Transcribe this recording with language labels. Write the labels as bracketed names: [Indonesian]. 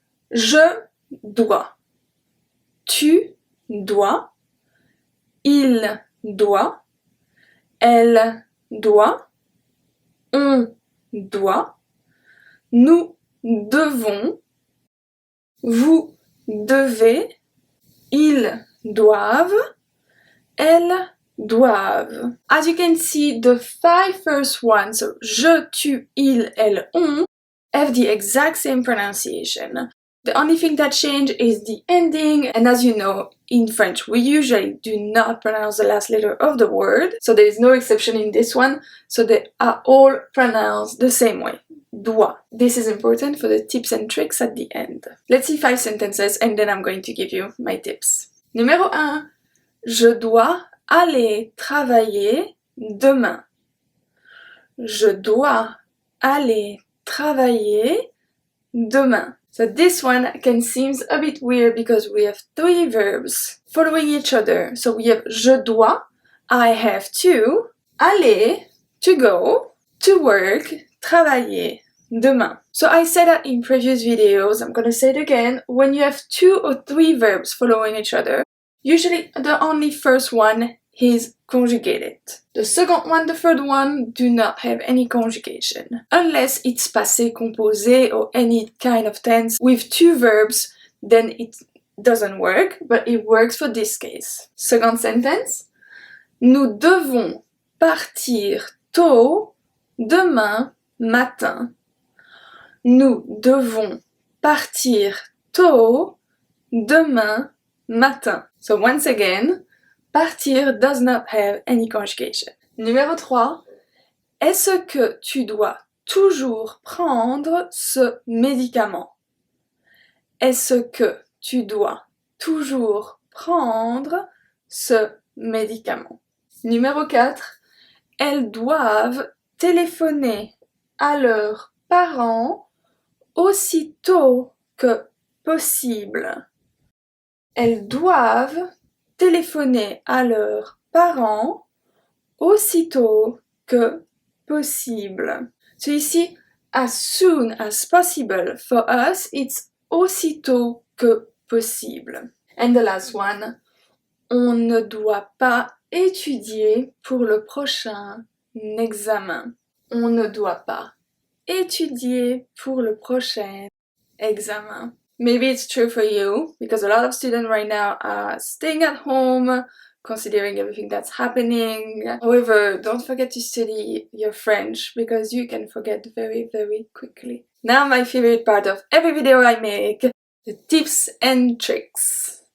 [French] Je dois, tu dois, il doit, elle doit, on doit, nous devons, vous devez, ils doivent, elles doivent. [English] As you can see, the 5 first ones, so je, tu, il, elle, on, have the exact same pronunciation. The only thing that changed is the ending, and as you know, in French we usually do not pronounce the last letter of the word, so there is no exception in this one, so they are all pronounced the same way. Doit. This is important for the tips and tricks at the end. Let's see 5 sentences and then I'm going to give you my tips. [French] Numéro 1. Je dois aller travailler demain. Je dois aller travailler demain. [English] So this one can seem a bit weird because we have 3 verbs following each other. So we have je dois, I have to, aller, to go, to work, travailler, demain. So I said that in previous videos, I'm gonna say it again, when you have 2 or 3 verbs following each other, usually the only first one is conjugated. The second one, the third one do not have any conjugation. Unless it's passé composé or any kind of tense with 2 verbs, then it doesn't work, but it works for this case. Second sentence. [French] Nous devons partir tôt demain matin. Nous devons partir tôt demain matin. [English] So once again, partir does not have any conjugation. [French] Numéro 3. Est-ce que tu dois toujours prendre ce médicament? Est-ce que tu dois toujours prendre ce médicament? Numéro 4. Elles doivent téléphoner à leurs parents aussitôt que possible. Elles doivent téléphoner à leurs parents aussitôt que possible. [English] So ici, as soon as possible. For us, it's [French] aussitôt que possible. [English] And the last one, [French] on ne doit pas étudier pour le prochain examen. On ne doit pas étudier pour le prochain examen. [English] Maybe it's true for you, because a lot of students right now are staying at home, considering everything that's happening. However, don't forget to study your French, because you can forget very, very quickly. Now my favorite part of every video I make, the tips and tricks.